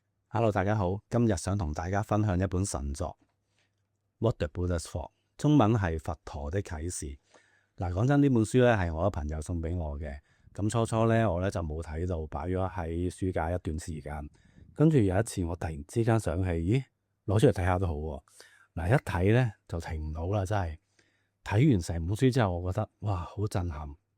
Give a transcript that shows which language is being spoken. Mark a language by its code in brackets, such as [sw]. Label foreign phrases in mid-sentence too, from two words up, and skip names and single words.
[yue] Hello，大家好，今日想同大家分享一本神作《What the Buddha's For》，中文係佛陀的啟示。嗱，講真，呢本書咧係我嘅朋友送俾我嘅。咁初咧我咧就冇睇到，擺咗喺書架一段時間。跟住有一次我突然之間想起，咦，攞出嚟睇下都好喎。嗱，一睇咧就停唔到啦，真係睇完成本書之後，我覺得哇，好震撼。